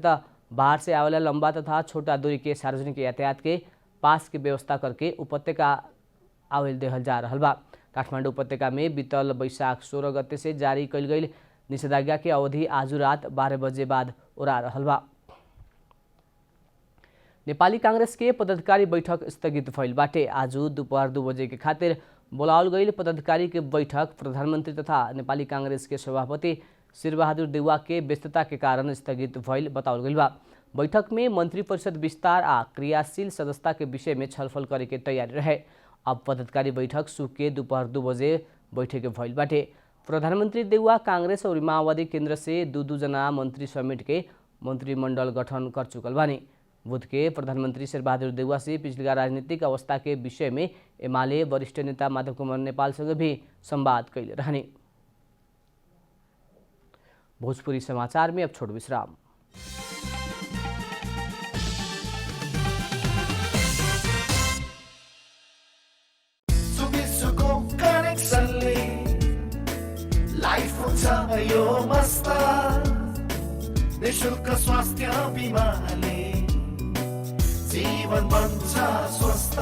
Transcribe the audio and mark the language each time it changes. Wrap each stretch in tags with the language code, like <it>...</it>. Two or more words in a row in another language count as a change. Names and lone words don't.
<bho>त बाहर से आवेला लंबा तथा छोटा दूरी के सार्वजनिक यातायात के पास की व्यवस्था करके उपत्यका आवेल देहल जा रहल बा। काठमाडौँ उपत्यका में बीतल वैशाख 16 गते से जारी कइल गइल निषेधाज्ञा के अवधि आज रात 12 बजे बाद उड़ा रहल बा। नेपाली कांग्रेस के पदाधिकारी बैठक स्थगित भइल बाटे। आज दोपहर 2 बजे के खातिर बोलावल गइल पदाधिकारी के बैठक प्रधानमंत्री तथा नेपाली कांग्रेस के सभापति शेरबहादुर देउवा के व्यस्तता के कारण स्थगित भइल बतावल गइल बा। बैठक में मंत्री परिषद विस्तार आ क्रियाशील सदस्यता के विषय में छलफल करे के तैयारी रहे। अब पदाधिकारी बैठक सुख के दोपहर 2 बजे बैठक भइल बाटे। प्रधानमंत्री देउवा कांग्रेस और माओवादी केन्द्र से 2 जना मंत्री समेट के मंत्रिमंडल गठन कर चुकल बानी। बुध के प्रधानमंत्री शेरबहादुर देउवा से पिछला राजनीतिक अवस्था के विषय में एमाले वरिष्ठ नेता माधव कुमार नेपाल संग भी संवाद कैले रहने। भोजपुरी समाचार में अब छोट विश्राम।</bho> <ne>यो मस्त निशुल्क स्वास्थ्य बीमाले जीवन बन्छ स्वस्थ।</ne>